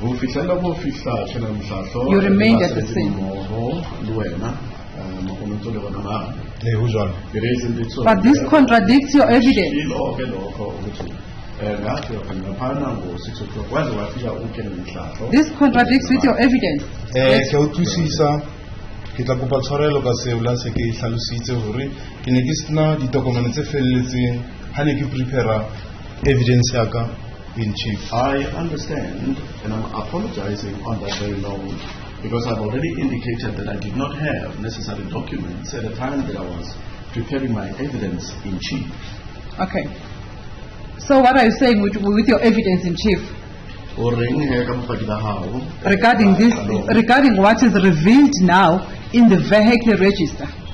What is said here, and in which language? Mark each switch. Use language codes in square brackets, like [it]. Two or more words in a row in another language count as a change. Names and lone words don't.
[en] You remained at the scene. But this contradicts your evidence. This contradicts with your evidence. [st] Ke tla kopa tshwarelo ka seola se ke hlalositse hore ke ne ke sena ditokomane tse felletseng ha ne ke [en] prepare evidence [st] ya ka [en] in chief. I understand, and I'm apologizing on that very note, because I've already indicated that I did not have necessary documents at the time that I was preparing my evidence in chief. Okay. So what are you saying with your evidence in chief regarding this, regarding what is revealed now in the vehicle register?